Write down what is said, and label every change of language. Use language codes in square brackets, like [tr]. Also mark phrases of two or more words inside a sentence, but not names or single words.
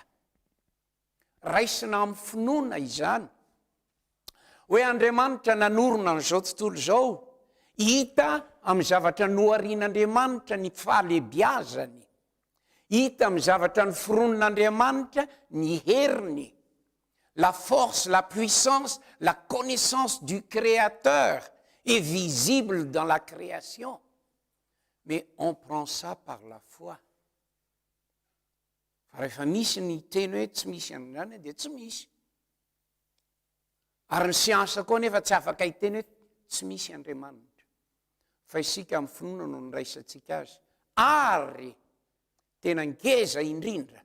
[mg] Raisina amin'ny finoana izany. Hoe Andriamanitra nanorona n'izao tontolo izao, hita amin'ny zavatra noharian'Andriamanitra ny fahalebiazany, hita amin'ny zavatra ny foronon'Andriamanitra ny heriny, [fr] la force, la puissance, la connaissance du Créateur est visible dans la création. Mais on prend ça par la foi. [mg] Fa rehefa misy ny teny hoe tsy misy an'izany dia tsy misy. Ary ny siansa koa nefa tsy afaka hiteny hoe tsy misy Andriamanitra. Fa isika amin'ny finoana no niraisantsika azy. Ary tena ngeza indrindra.